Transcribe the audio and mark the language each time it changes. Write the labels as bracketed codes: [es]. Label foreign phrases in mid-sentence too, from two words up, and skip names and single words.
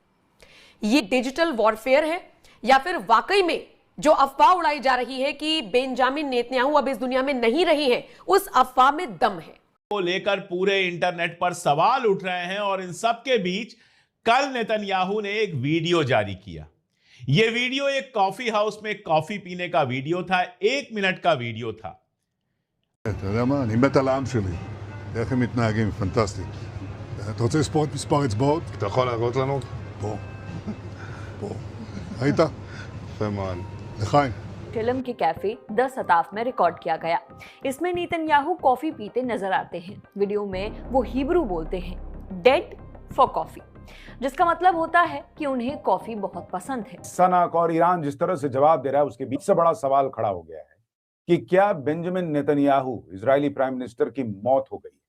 [hi] ये [en] digital warfare [hi] है या फिर वाकई में जो अफवाह उड़ाई जा रही है कि बेंजामिन नेतन्याहू अब इस दुनिया में नहीं रही हैं, उस अफवाह में दम है? को लेकर पूरे इंटरनेट पर सवाल उठ रहे हैं और इन सब के बीच कल नेतन्याहू ने एक वीडियो जारी किया। यह वीडियो एक कॉफी हाउस में कॉफी पीने का वीडियो था, 1 मिनट का वीडियो था। [he] אתה יודע מה? אני מת על העם שלי. איך הם מתנהגים, פנטסטי. אתה רוצה לספור את מספר אצבעות? אתה יכול להראות לנו? פה. פה. ראית? יפה מאוד. לחיים. [hi] फिल्म के कैफे द सताफ में रिकॉर्ड किया गया। इसमें नेतन्याहू कॉफी पीते नजर आते हैं। वीडियो में वो हिब्रू बोलते हैं, [en] dead for coffee, [hi] जिसका मतलब होता है कि उन्हें कॉफी बहुत पसंद है। सनक और ईरान जिस तरह से जवाब दे रहा है, उसके बीच से बड़ा सवाल खड़ा हो गया है कि क्या बेंजामिन नेतन्याहू, इजरायली [en] prime minister [hi] की मौत हो गई?